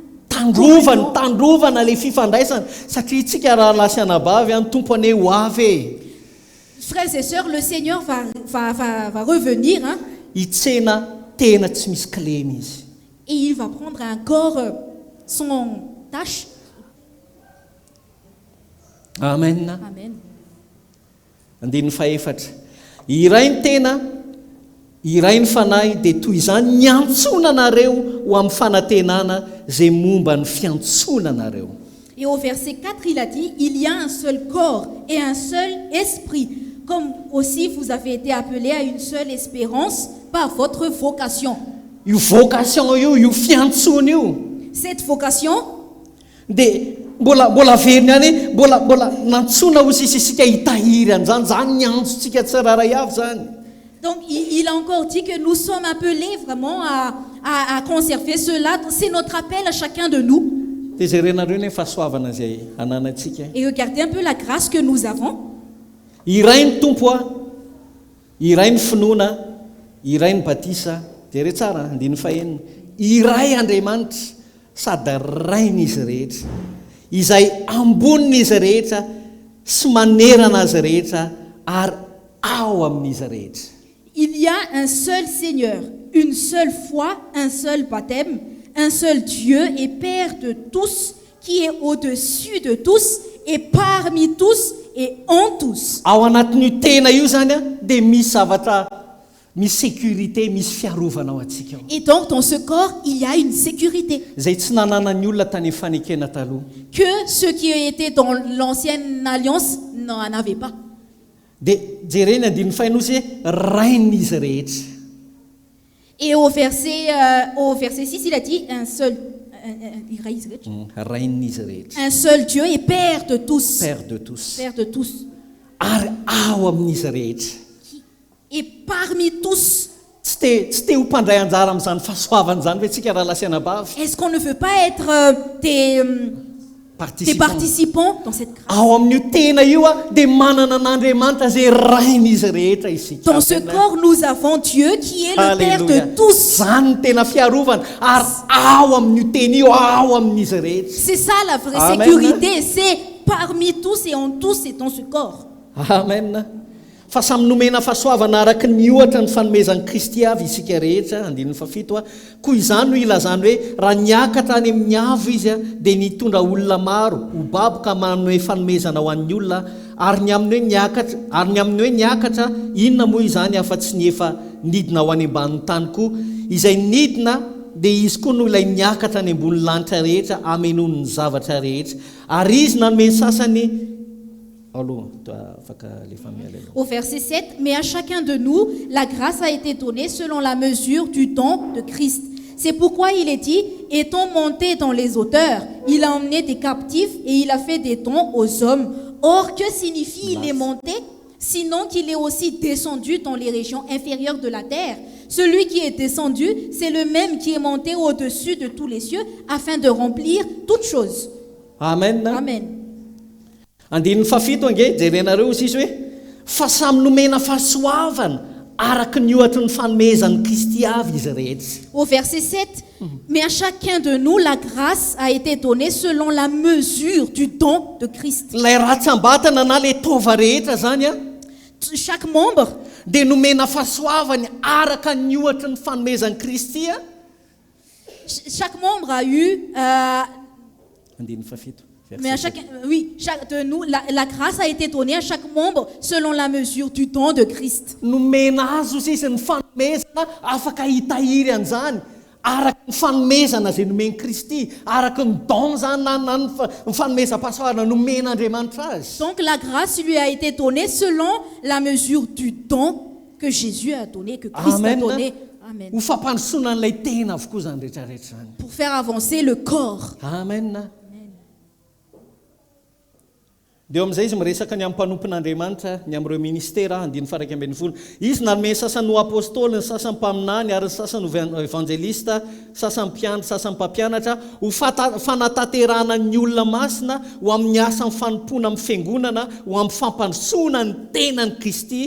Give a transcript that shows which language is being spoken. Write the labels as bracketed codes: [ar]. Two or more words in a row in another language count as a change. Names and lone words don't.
[fr] Frères et sœurs, le Seigneur va revenir. Hein? Et il va prendre un corps sans tache. Amen. Amen. [mg] Andiny faefatra. Iray ny tena, iray ny fanahy dia toy izany niantsona anareo ho amin'ny fanantenana zay momba ny fiantsona anareo. [fr] Et au verset 4, il a dit, il y a un seul corps et un seul esprit, comme aussi vous avez été appelés à une seule espérance par votre vocation. [mg] Io vocation io fiantsona io. [fr] Cette vocation, [mg] Mbola veriny any mbola nantsona ozy isika hitahiry an'izany zany niantsotsika tsiraray avy zany. [fr] Donc il a encore dit que nous sommes appelés vraiment à conserver cela. C'est notre appel à chacun de nous. Et regardez un peu la grâce que nous avons. [mg] Iray ny tompo a, iray ny finoana, iray ny batisa, jere tsara andiny fahenina. Iray Andriamanitra sady rain'izy rehetra. Izay ambon'izy rehetra sy manerana azy rehetra ary ao amin'izy rehetra. [fr] Il y a un seul Seigneur, une seule foi, un seul baptême, un seul Dieu et Père de tous, qui est au-dessus de tous et parmi tous et en tous. [mg] Ao anatin'io tena io zany a dia misy zavatra, misy sécurité, misy fiarovana ao atsika. [fr] Et donc dans ce corps, il y a une sécurité. [mg] Zay tsy nananany olona tany fanekena taloha. [fr] Que ceux qui étaient dans l'ancienne alliance n'en avaient pas. [mg] Dia jerena andiny fainozy rain'izy rehetra. [fr] Et au verset 6, il a dit un seul un seul Dieu et Père de tous. Père de tous. Père de tous. [mg] Ary ao amin'izy rehetra. [fr] Et parmi tous. [mg] Tsy te ho mpandray anjara amin'izany fahasoavana zany hoe tsika raha lasiana bavy. [fr] Est-ce qu'on ne veut pas être des participants dans cette grâce? [mg] Ao amin'io tena io a dia manana n'Andriamanitra zay rain'izy rehetra isika. [fr] Dans ce corps, nous avons Dieu qui est le Père de tous. [mg] Zany tena fiarovana ary ao amin'io tena io ao amin'izy rehetra. [fr] C'est ça la vraie sécurité, c'est parmi tous et en tous et dans ce corps. Amen. [mg] Fa samy nomena fahasoavana araka ny ohatra ny fanomezan'ny Kristy avy isika rehetra, andininy fafito a. Koa izany no ilazany hoe raha niakatra any amin'ny avo izy a dia nitondra olona maro ho baboka manome fanomezana ho an'ny olona ary ny amin'ny hoe niakatra inona moa izany afa-tsy ny efa nidina ho any ambanin'ny tany koa izay nidina dia izy koa no ilay niakatra any ambony lanitra rehetra amenoany ny zavatra rehetra ary izy nanome sasany. [fr] Au verset 7, mais à chacun de nous, la grâce a été donnée selon la mesure du don de Christ. C'est pourquoi il est dit, étant monté dans les hauteurs, il a emmené des captifs et il a fait des dons aux hommes. Or, que signifie il est monté? Sinon qu'il est aussi descendu dans les régions inférieures de la terre. Celui qui est descendu, c'est le même qui est monté au-dessus de tous les cieux afin de remplir toutes choses. Amen. Amen. [mg] Andininy fafito ange jerenareo izy hoe fa samy nomena fahasoavana araky ny ohatry ny fanomezan'ny Kristy avy izy rehetra. [fr] Au verset 7, mais à chacun de nous, la grâce a été donnée selon la mesure du don de Christ. [mg] Lay ratsambatana na le tova rehetra zany a, [fr] Chaque membre [mg] dia nomena fahasoavany araka ny ohatry ny fanomezan'ny Kristy a. [fr] chaque membre a eu, [mg] Andininy fafito. [fr] mais à chacun, oui, chaque de nous, la grâce a été donnée à chaque membre selon la mesure du don de Christ. [mg] Nomena azy ozy izy ny fanomezana afaka hitahiry an'izany araky ny fanomezana izay nomen'i Kristy, araky ny don zany na ny fanomezam-pahasoavana nomen'Andriamanitra azy. [fr] Donc la grâce lui a été donnée selon la mesure du don que Jésus a donné, que Christ a donné. Amen. [mg] Ho fampandrosoana n'ilay tena avokoa zany rehetrarehetra zany. [fr] Pour faire avancer le corps. Amen. [mg] Dia eo amin'izay izy miresaka ny amin'ny mpanompon'Andriamanitra, ny amin'ireo ministera, andiny faraika ambin'ny folo. Izy nanome sasany ho apôstôly, ny sasany mpaminany, ary ny sasany ho evangelista, sasany mpianatra, sasany mpampianatra, ho fanatanterahana ny olona masina, ho amin'ny asa amin'ny fanompoana amin'ny fiangonana, ho amin'ny fampandrosoana ny tenan'i Kristy.